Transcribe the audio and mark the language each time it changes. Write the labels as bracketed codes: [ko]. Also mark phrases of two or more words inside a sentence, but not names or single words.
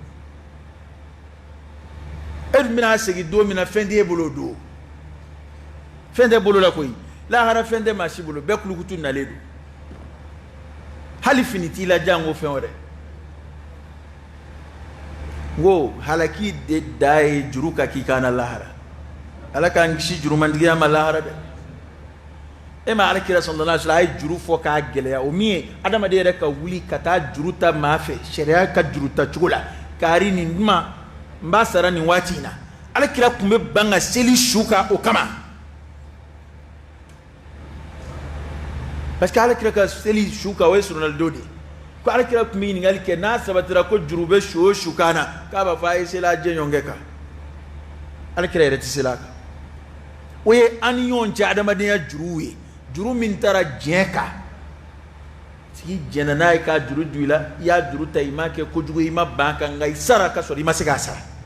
[bm] e dun bɛna segin don min na fɛn t'e bolo o don fɛn tɛ bolo la koyi lahara fɛn tɛ maa si bolo bɛɛ kulukutu nalen don hali fini t'i la jan ko fɛn wɛrɛ n ko halaki de da ye juru ka k'i kan na lahara ala k'an kisi jurumantigiya ma lahara dɛ e ma alakira [ar] صلى الله عليه وسلم [bm] a ye juru fɔ k'a gɛlɛya o min ye adamaden yɛrɛ ka wuli ka taa juru ta maa fɛ sariya ka juru ta cogo la kari nin duma n b'a sara nin waati in na alakira tun bɛ ban ka seli su kan o kama [fr] parce que [bm] alakira ka seli su kan o ye sunnadow de ye ko alakira tun bɛ ɲininkali kɛ n'a sabatira ko juru bɛ su o su kan na k'a b'a fɔ a ye seli a jɛɲɔgɔnkɛ kan alakira yɛrɛ tɛ seli a kan o ye an ni ɲɔgɔn cɛ adamadenya juruw ye juru min taara diɲɛ kan sigi jɛnna n'a ye k'a juru du i la i y'a juru ta i ma kɛ kojugu i ma ban kan nka i sara ka sɔrɔ i ma se k'a sara